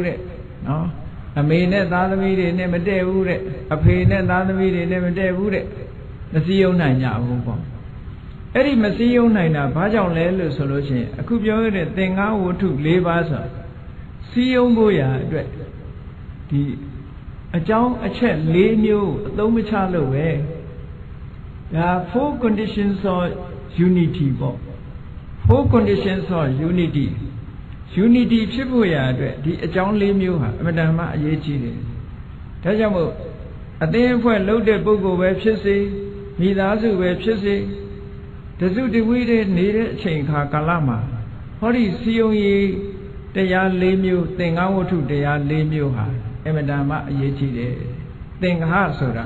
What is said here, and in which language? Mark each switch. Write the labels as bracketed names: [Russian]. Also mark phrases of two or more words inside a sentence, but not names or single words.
[Burmese] တဲ့နော်အမေနဲ့သားသမီးတွေနဲ့မတည့်ဘူးတဲ့အဖေနဲ့သားသမီးတွေနဲ့မတည့်ဘူးတဲ့မစည်းရုံးနိုင်ကြဘူးပေါ့အဲ့ဒီမစည်းရုံးနိုင်တာဘာကြောင့်လဲလို့ဆိုလို့ ရှိရင်အခုပြောရတဲ့သင်္ဃဝတ္ထု၄ပါးဆိုစည်းရုံးဖို့ရာအတွက်ဒီအကြောင်းအချက်၄မျိုးအသုံး မချလို့ပဲဒါ [English] four conditions of unity [Burmese] ပေါ့ [English] four conditions of unity [Burmese] ဖြစ်ဖို့ရာအတွက်ဒီအကြောင်း၄ မျိုးဟာအမှန်တမ်းအရေးကြီးတယ်ဒါကြောင့်မို့အသင်းအဖွဲ့လုပ်တဲ့ပုဂ္ဂိုလ်ပဲဖြစ်စေမိသားစုပဲဖြစ်စေတစုတဝိတဲ့နေတဲ့အချိန်ခါကာလမှာဟောဒီစီယုံရေးတရား၄မျိုးသင်္ဃဝတ္ထုတရား၄မျိုးဟာအမှန်တမ်းအရေးကြီးတယ်သင်္ဃဆိုတာ